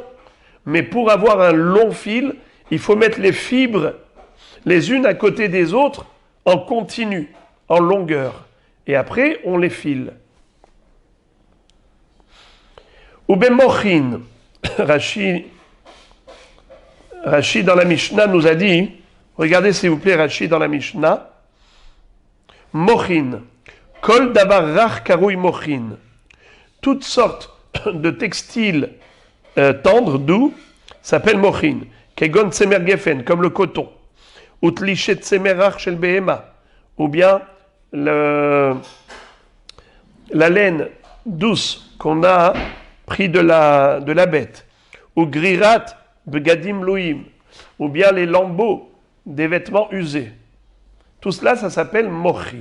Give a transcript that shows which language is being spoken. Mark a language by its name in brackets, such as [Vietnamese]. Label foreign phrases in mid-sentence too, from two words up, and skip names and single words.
[French] Mais pour avoir un long fil, il faut mettre les fibres les unes à côté des autres en continu, en longueur. Et après, on les file. Ou ben mochin. Rashi dans la Mishnah nous a dit, regardez s'il vous plaît Rashi dans la Mishnah, [Hebrew] מוכין כל דבר רך קרוי מוכין, [French] toutes sortes de textiles tendres, doux, s'appellent mochin, [Hebrew] כגון צמר גפן, [French] comme le coton, ou [Hebrew] תלישת צמר רך של בהמה, [French] ou bien la laine douce qu'on a pris de la bête, ou [Hebrew] גרירת בגדים בלויים, [French] ou bien les lambeaux des vêtements usés. Tout cela, ça s'appelle mochin.